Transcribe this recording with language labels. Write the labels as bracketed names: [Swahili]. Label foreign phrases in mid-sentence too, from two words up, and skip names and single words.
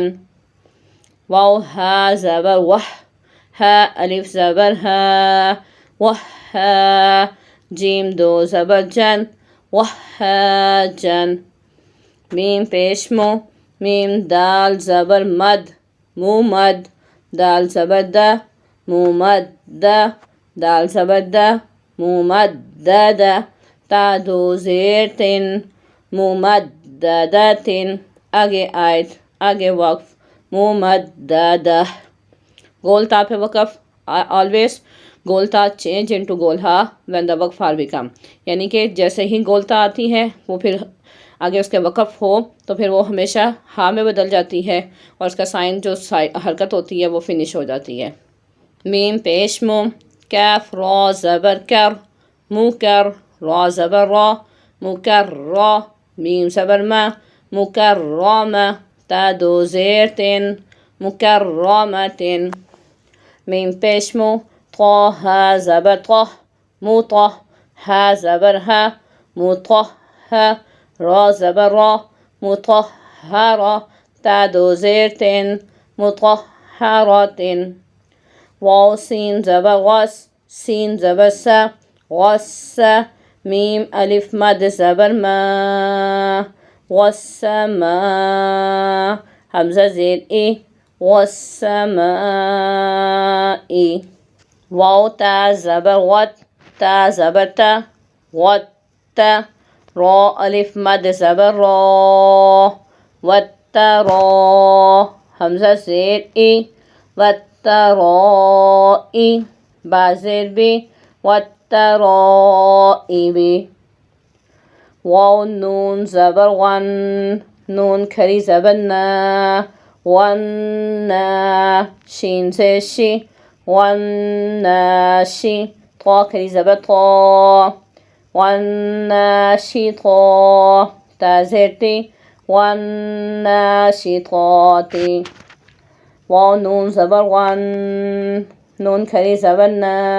[Urdu] واو ہا زبر وح، ہا الف زبر ہا، وحا، جیم دو زبر جن، وحاجن۔ میم پیش مو، میم دال زبر مد، مومد، دال زبر دا، مومدہ، دال زبر دا، مومددہ۔ تا دو زیر تن، مومددتن۔ آگے آیت، آگے وقف، مومددہ۔ گول تا پہ وقف، [English] always گول تا change into گول ہا when the وقف ہار become، [Urdu] یعنی کہ جیسے ہی گول تا آتی ہے وہ پھر آگے اس کے وقف ہو تو پھر وہ ہمیشہ ہا میں بدل جاتی ہے اور اس کا سائن جو حرکت ہوتی ہے وہ فنش ہو جاتی ہے۔ میم پیش مو، کاف را زبر کر، مکر، را زبر را، مکرہ، میم زبر ما، مکرمہ، تا دو زیر تن، مکرمتن۔ میم پیش مو، طا ہا زبر طہ، مطہ، ہا زبر ہا، مطہ، را زبر را مطهرة تا دو زیر تن مطهرة واو سین زبر غس سین زبر سا غس میم الف مد زبر ما والسماء حمزة زیر ای والسماء واو تا زبر غت تا زبر تا غت تا را الف مد زبر را والترا حمزة زیر ای والترائي با زیر بی والترائب واو نون زبر غن نون کری زبر نا والنا شین زیر شی والناشي طا کری زبر طا والناشطا تا زیر تی والناشطات واو نون زبر غن نون کری زبر نا